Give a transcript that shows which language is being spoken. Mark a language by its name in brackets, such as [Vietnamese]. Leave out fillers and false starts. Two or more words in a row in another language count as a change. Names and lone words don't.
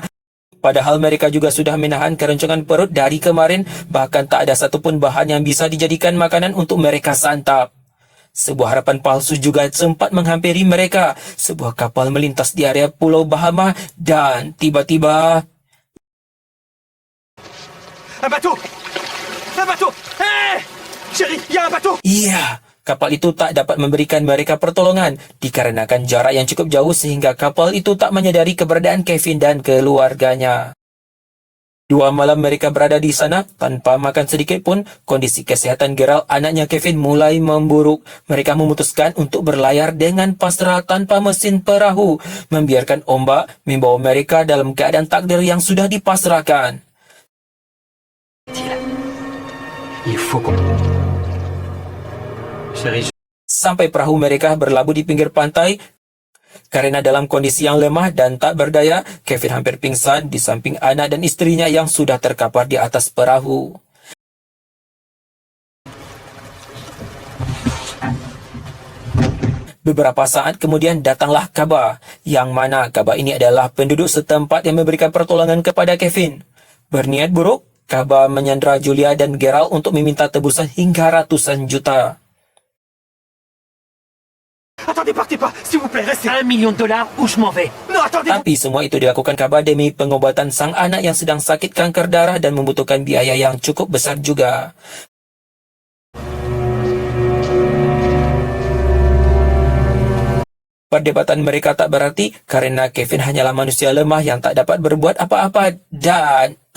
[Indonesian] Padahal mereka juga sudah menahan keroncongan perut dari kemarin, bahkan tak ada satupun bahan yang bisa dijadikan makanan untuk mereka santap. Sebuah harapan palsu juga sempat menghampiri mereka. Sebuah kapal melintas di area Pulau Bahama dan tiba-tiba... [French] un bateau. Un bateau. Hé, chérie, il y a un bateau. [Indonesian] Iya, kapal itu tak dapat memberikan mereka pertolongan dikarenakan jarak yang cukup jauh sehingga kapal itu tak menyadari keberadaan Kevin dan keluarganya. 2 malam mereka berada di sana tanpa makan sedikit pun. Kondisi kesehatan Gerald, anaknya Kevin, mulai memburuk. Mereka memutuskan untuk berlayar dengan pasrah tanpa mesin perahu, membiarkan ombak membawa mereka dalam keadaan takdir yang sudah dipasrahkan. [French] Il faut qu'on... Chérie, [Indonesian] Sampai perahu mereka berlabuh di pinggir pantai. Karena dalam kondisi yang lemah dan tak berdaya, Kevin hampir pingsan di samping anak dan istrinya yang sudah terkapar di atas perahu. Beberapa saat kemudian datanglah Kaba, yang mana Kaba ini adalah penduduk setempat yang memberikan pertolongan kepada Kevin. Berniat buruk, Kaba menyandera Julia dan Gerald untuk meminta tebusan hingga ratusan juta. [French] attendez, partez pas, s'il vous plaît, restez. $1 million ou je m'en vais. Non, attendez. [Indonesian] Tapi semua itu dilakukan Kaba demi pengobatan sang anak yang sedang sakit kanker darah dan membutuhkan biaya yang cukup besar juga. Perdebatan mereka tak berarti karena Kevin hanyalah manusia lemah yang tak dapat berbuat apa-apa dan...